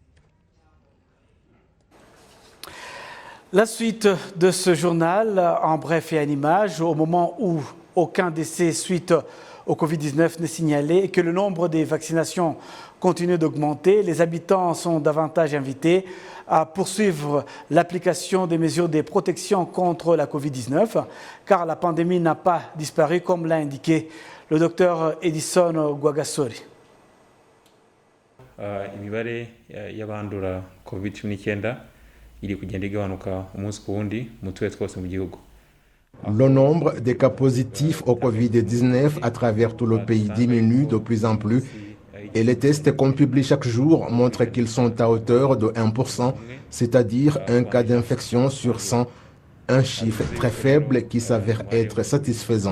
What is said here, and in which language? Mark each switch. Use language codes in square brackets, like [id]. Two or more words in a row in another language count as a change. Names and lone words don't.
[fr] La suite de ce journal, en bref et en images, au moment où aucun décès suite au Covid-19 n'est signalé et que le nombre des vaccinations continue d'augmenter, les habitants sont davantage invités à poursuivre l'application des mesures de protection contre la Covid-19, car la pandémie n'a pas disparu, comme l'a indiqué le docteur Edison Gwagasori. [rw] Imibare y'abandura COVID-19 iri kugenda igabanuka umunsi ku wundi mu turere twose mu gihugu. [fr] Le nombre des cas positifs au Covid-19 à travers tout le pays diminue de plus en plus et les tests qu'on publie chaque jour montrent qu'ils sont à hauteur de 1%, c'est-à-dire un cas d'infection sur 100, un chiffre très faible qui s'avère être satisfaisant.